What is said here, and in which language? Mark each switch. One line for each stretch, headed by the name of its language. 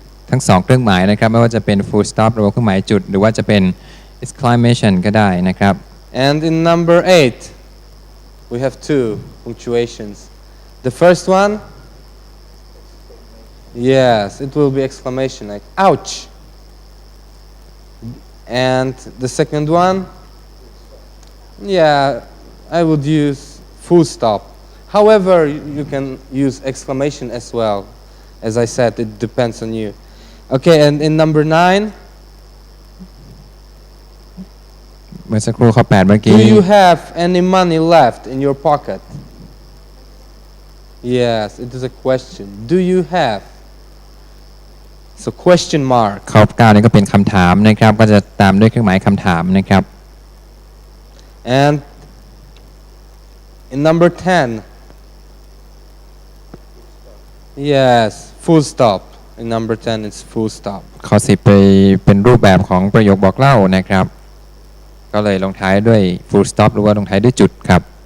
Thai: ทั้งสองเครื่องหมายนะครับไม่ว่าจะเป็น full stop หรือว่าเครื่องหมายจุดหรือว่าจะเป็น exclamation ก็ได้นะครับ
English: And in number 8, we have two punctuations. The first one, yes, it will be exclamation like ouch. And the second one, yeah, I would use full stop. However, you can use exclamation as well. As I said, it depends on you. Okay, and in number 9,
Thai: เมื่อสักครู่ข้อ8เมื่อกี้
English: do you have any money left in your pocket? Yes, it is a question. Do you have? So question mark.
Thai: ข้อ9นี่ก็เป็นคำถามนะครับก็จะตามด้วยเครื่องหมายคำถามนะครับ
English: And in number 10, yes, full stop. In number 10, it's full stop.
Thai: ข้อ10ไปเป็นรูปแบบของประโยคบอกเล่านะครับก็เลยลงท้ายด้วย full stop หรือว่าลงท้ายด้วยจุดครับ